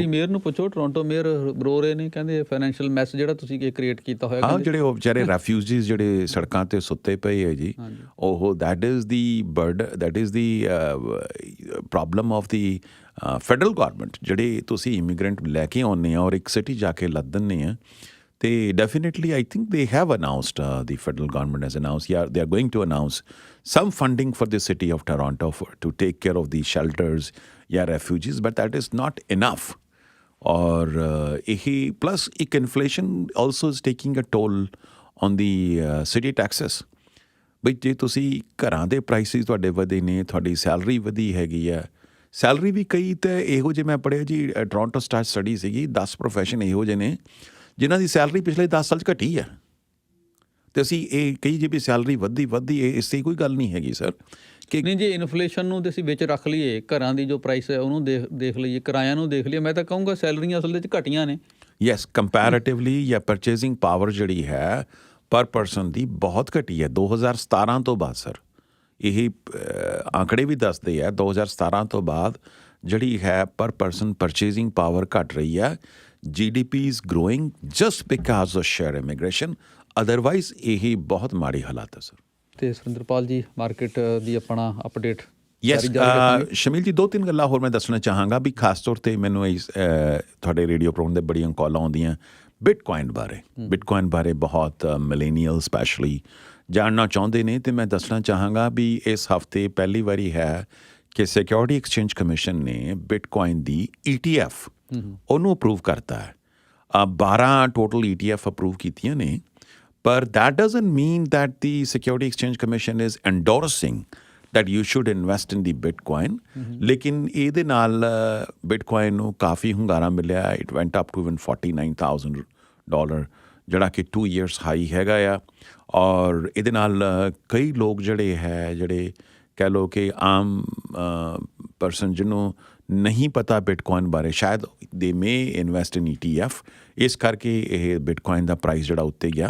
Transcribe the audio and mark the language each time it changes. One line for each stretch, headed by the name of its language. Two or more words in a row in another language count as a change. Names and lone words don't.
English: city mayor
Punjabi: ਨੂੰ ਪੁੱਛੋ,
English: Toronto mayor
Punjabi: ਰੋ ਰਹੇ ਨੇ, ਕਹਿੰਦੇ
English: financial mess
Punjabi: ਜਿਹੜਾ ਤੁਸੀਂ ਇਹ ਕ੍ਰੀਏਟ ਕੀਤਾ ਹੋਇਆ। ਹਾਂ, ਜਿਹੜੇ ਉਹ ਵਿਚਾਰੇ ਰੈਫਿਊਜੀਜ਼ ਜਿਹੜੇ ਸੜਕਾਂ 'ਤੇ ਸੁੱਤੇ ਪਏ ਹੈ ਜੀ, ਉਹ
English: that is the problem of the federal government.
Punjabi: ਜਿਹੜੇ ਤੁਸੀਂ ਇਮੀਗ੍ਰੈਂਟ ਲੈ ਕੇ ਆਉਂਦੇ ਆ ਔਰ ਇੱਕ ਸਿਟੀ ਜਾ ਕੇ ਲੱਦ ਦਿੰਦੇ ਆ, ਅਤੇ
English: definitely I think they have announced, the federal government has announced, yeah, they are going to announce some funding for the city of Toronto to take care of the shelters, refugees, but that is not enough.
Punjabi: ਔਰ ਇਹ
English: plus ਇੱਕ inflation also is taking a toll on the city taxes.
Punjabi: ਬਈ ਜੇ ਤੁਸੀਂ ਘਰਾਂ ਦੇ ਪ੍ਰਾਈਸਿਸ ਤੁਹਾਡੇ ਵਧੇ ਨੇ, ਤੁਹਾਡੀ ਸੈਲਰੀ ਵਧੀ ਹੈਗੀ ਆ, ਸੈਲਰੀ ਵੀ ਕਈ ਤਾਂ ਇਹੋ ਜਿਹੇ ਮੈਂ ਪੜ੍ਹਿਆ ਜੀ, ਟੋਰਾਂਟੋ ਸਟਾਰ ਸਟੱਡੀ ਸੀਗੀ, 10 ਪ੍ਰੋਫੈਸ਼ਨ ਇਹੋ ਜਿਹੇ ਨੇ ਜਿਨ੍ਹਾਂ ਦੀ ਸੈਲਰੀ ਪਿਛਲੇ 10 ਸਾਲ 'ਚ ਘਟੀ ਆ, ਅਤੇ ਅਸੀਂ ਇਹ ਕਹੀ ਜੇ ਵੀ ਸੈਲਰੀ ਵੱਧਦੀ ਇਹ ਇਸ 'ਤੇ ਕੋਈ ਗੱਲ ਨਹੀਂ ਹੈਗੀ ਸਰ। ਕਿ ਨਹੀਂ, ਜੇ ਇਨਫਲੇਸ਼ਨ ਨੂੰ ਤੇ ਅਸੀਂ ਵਿੱਚ ਰੱਖ ਲਈਏ, ਘਰਾਂ ਦੀ ਜੋ ਪ੍ਰਾਈਸ ਹੈ ਉਹਨੂੰ ਦੇਖ ਲਈਏ, ਕਿਰਾਇਆਂ ਨੂੰ ਦੇਖ ਲਈਏ, ਮੈਂ ਤਾਂ ਕਹੂੰਗਾ ਸੈਲਰੀਆਂ ਅਸਲ ਵਿੱਚ ਘਟੀਆਂ ਨੇ।
English: Yes, comparatively
Punjabi: ਜਾਂ
English: purchasing power
Punjabi: ਜਿਹੜੀ ਹੈ
English: per person
Punjabi: ਦੀ ਬਹੁਤ ਘਟੀ ਹੈ 2017 ਤੋਂ ਬਾਅਦ ਸਰ। ਇਹ ਆંકੜੇ ਵੀ ਦੱਸਦੇ ਆ 2017 ਤੋਂ ਬਾਅਦ ਜਿਹੜੀ ਹੈ
English: per person purchasing power
Punjabi: ਘਟ ਰਹੀ ਹੈ।
English: GDP is growing just because of sheer immigration, otherwise
Punjabi: ਇਹ ਬਹੁਤ ਮਾੜੀ ਹਾਲਾਤ ਹੈ ਸਰ। ਅਤੇ ਸੁਰਿੰਦਰਪਾਲ ਜੀ, ਮਾਰਕੀਟ ਦੀ ਆਪਣਾ ਅਪਡੇਟ। ਯੈਸ, ਸ਼ਮੀਲ ਜੀ, 2-3 ਗੱਲਾਂ ਹੋਰ ਮੈਂ ਦੱਸਣਾ ਚਾਹਾਂਗਾ ਵੀ ਖਾਸ ਤੌਰ 'ਤੇ ਮੈਨੂੰ ਤੁਹਾਡੇ
English: radio program
Punjabi: ਦੇ ਬੜੀਆਂ ਕਾਲਾਂ ਆਉਂਦੀਆਂ ਬਿਟਕੋਇਨ ਬਾਰੇ ਬਹੁਤ
English: millennial specially
Punjabi: ਜਾਣਨਾ ਚਾਹੁੰਦੇ ਨੇ, ਅਤੇ ਮੈਂ ਦੱਸਣਾ ਚਾਹਾਂਗਾ ਵੀ ਇਸ ਹਫ਼ਤੇ ਪਹਿਲੀ ਵਾਰੀ ਹੈ ਕਿ ਸਿਕਿਉਰਿਟੀ ਐਕਸਚੇਂਜ ਕਮਿਸ਼ਨ ਨੇ ਬਿਟਕੋਇਨ ਦੀ ETF ਉਹਨੂੰ ਅਪਰੂਵ ਕਰਤਾ ਹੈ। 12 ਟੋਟਲ ETF ਅਪਰੂਵ ਕੀਤੀਆਂ ਨੇ, ਪਰ
English: that doesn't mean that the Security Exchange Commission is endorsing that you should invest in the Bitcoin.
Punjabi: ਲੇਕਿਨ ਇਹਦੇ ਨਾਲ ਬਿਟਕੋਇਨ ਨੂੰ ਕਾਫੀ ਹੁੰਗਾਰਾ ਮਿਲਿਆ।
English: It went up to even $49,000,
Punjabi: ਜਿਹੜਾ ਕਿ
English: 2 years high
Punjabi: ਹੈਗਾ ਆ। ਔਰ ਇਹਦੇ ਨਾਲ ਕਈ ਲੋਕ ਜਿਹੜੇ ਕਹਿ ਲਓ ਕਿ ਆਮ ਪਰਸਨ ਜਿਹਨੂੰ ਨਹੀਂ ਪਤਾ ਬਿਟਕੋਇਨ ਬਾਰੇ, ਸ਼ਾਇਦ
English: they may invest in ETF,
Punjabi: ਇਸ ਕਰਕੇ ਇਹ ਬਿਟਕੋਇਨ ਦਾ ਪ੍ਰਾਈਸ ਜਿਹੜਾ ਉੱਤੇ ਗਿਆ।